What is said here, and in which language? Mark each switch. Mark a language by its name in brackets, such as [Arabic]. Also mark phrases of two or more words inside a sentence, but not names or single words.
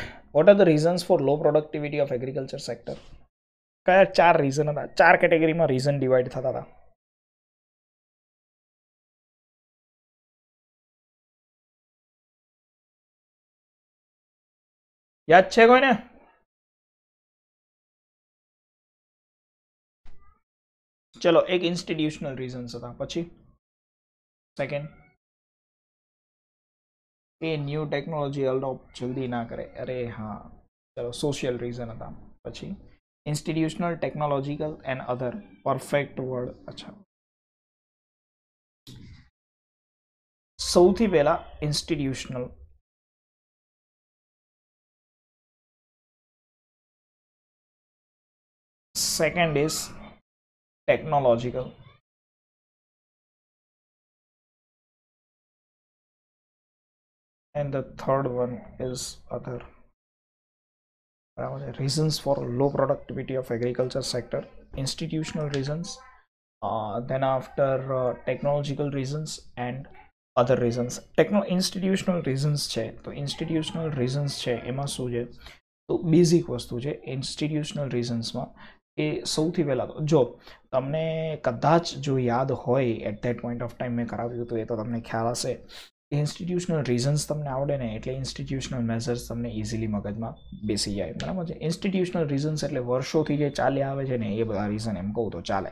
[English] What are the reasons for low productivity of agriculture sector? [Gujarati] કયા 4 રીઝન હતા? 4 કેટેગરીમાં [English] reason divide [Gujarati] થતા હતા. યાદ છે કોઈને? ચલો, એક [English] institutional reasons [Gujarati] હતા. પછી સેકન્ડ, એ [English] new technology adopt [Gujarati] જલ્દી ના કરે. અરે હા, ચલો [English] social reason [Gujarati] હતા. [English] પછી institutional, technological and other. perfect word. [Gujarati] અચ્છા, સૌથી પહેલા institutional. [English] second is technological. and the third one is other. Reasons for low productivity of agriculture sector: institutional reasons, then after technological reasons and other reasons. institutional reasons [Gujarati] છે તો [English] institutional reasons [Gujarati] છે એમાં શું છે તો બેઝિક વસ્તુ છે [English] institutional reasons [Gujarati] માં એ સૌથી પહેલા તો જો તમને કદાચ જો યાદ હોય [English] at that point of time [Gujarati] મેં કરાવ્યું હતું એ તો તમને ખ્યાલ હશે. [English] institutional reasons [Gujarati] તમને આવડે ને એટલે [English] institutional measures [Gujarati] તમને ઇઝીલી મગજમાં બેસી જાય. બરાબર છે. [English] institutional reasons [Gujarati] એટલે વર્ષોથી જે ચાલ્યા આવે છે ને એ બધા રીઝન એમ કહું તો ચાલે.